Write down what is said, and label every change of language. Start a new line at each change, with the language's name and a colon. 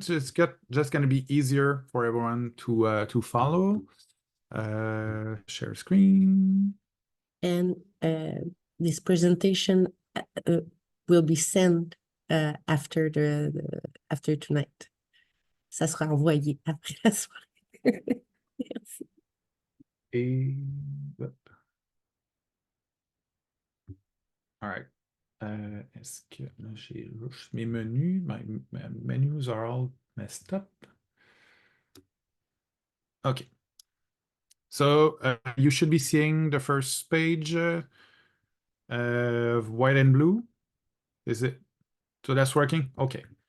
English: So it's just gonna be easier for everyone to follow. Share screen. And this presentation will be sent after after tonight.
French: Ça sera envoyé après la soirée. Merci. Et...
English: All right.
French: Est-ce que là, j'ai mes menus?
English: My menus are all messed up. Okay. So you should be seeing the first page of white and blue. Is it? So that's working? Okay.